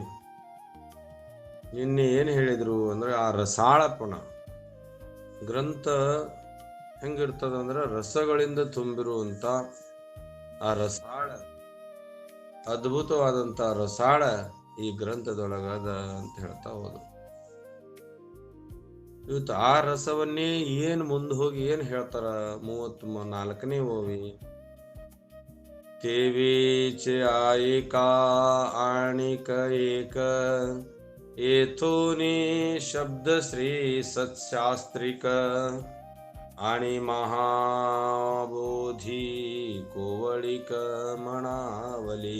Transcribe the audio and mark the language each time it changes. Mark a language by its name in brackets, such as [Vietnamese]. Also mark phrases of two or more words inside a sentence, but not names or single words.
[Kannada] ನಿನ್ನೆ ಏನು ಹೇಳಿದ್ರು ಅಂದ್ರೆ, ಆ ರಸಾಳಪಣ ಗ್ರಂಥ ಹೆಂಗಿರ್ತದಂದ್ರೆ ರಸಗಳಿಂದ ತುಂಬಿರುವಂತ ಆ ರಸಾಳ, ಅದ್ಭುತವಾದಂತ ರಸಾಳ ಈ ಗ್ರಂಥದೊಳಗದ ಅಂತ ಹೇಳ್ತಾ ಹೋದ್ರು. ಇವತ್ತು ಆ ರಸವನ್ನೇ ಏನ್ ಮುಂದೆ ಹೋಗಿ ಏನ್ ಹೇಳ್ತಾರ 34ನೇ ಓವಿ, [Marathi] तेवीच आयिका आणिक एक येथोनी शब्द श्री सत्शास्त्रिक आणि महाबोधी कोवळिक म्हणावली.